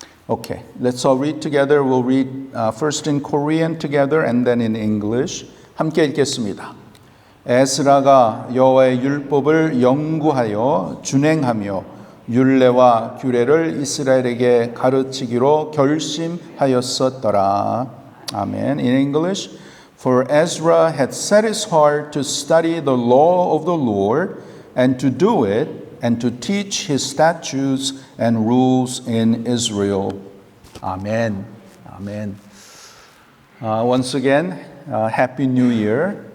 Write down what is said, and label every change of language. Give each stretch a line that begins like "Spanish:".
English: Okay, let's all read together. We'll read first in Korean together and then in English.
Korean: 함께 읽겠습니다. 에스라가 여호와의 율법을 연구하여 준행하며 율례와 규례를 이스라엘에게 가르치기로 결심하였었더라. 아멘.
English: In English, for Ezra had set his heart to study the law of the Lord and to do it and to teach his statutes and rules in Israel. Amen. Amen. Once again, Happy New Year.